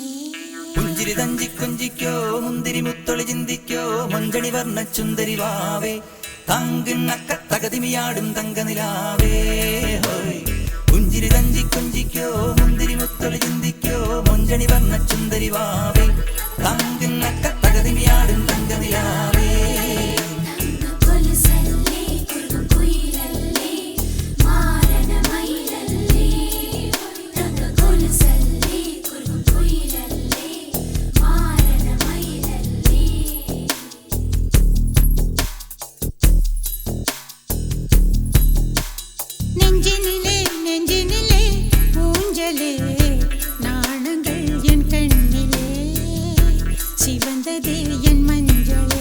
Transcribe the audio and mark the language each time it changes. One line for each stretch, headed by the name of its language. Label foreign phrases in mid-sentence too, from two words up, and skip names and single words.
Malayalam: പുഞ്ചിരി തഞ്ചി കൊഞ്ചിക്കോ മുന്തിരി മുത്തൊളി ചിന്തിക്കോ മഞ്ചണി വർണ്ണ ചുന്ദരി വാവേ തങ്കിണ്ണക്ക തകതിമിയാടും തങ്കനിലാവേ ഹോയ് പുഞ്ചിരി തഞ്ചി കൊഞ്ചിക്കോ മുന്തിരി മുത്തൊളി ചിന്തിക്കോ മഞ്ചണി വർണ്ണ ചുന്ദരി വാവേ തങ്കിണ്ണക്ക തകതിമിയാടും തങ്കനിലാവേ കൊലുസല്ലേ കുറുകും കുയിലല്ലേ മാരണ മയിലല്ലേ തങ്ക കൊലുസല്ലേ കുറുകും കുയിലല്ലേ മാരണ മയിലല്ലേ
Tamil: நெஞ்சினிலே நெஞ்சினிலே ஊஞ்சலே நாணங்கள் என் கண்ணிலே சிவந்ததே என் மஞ்சளே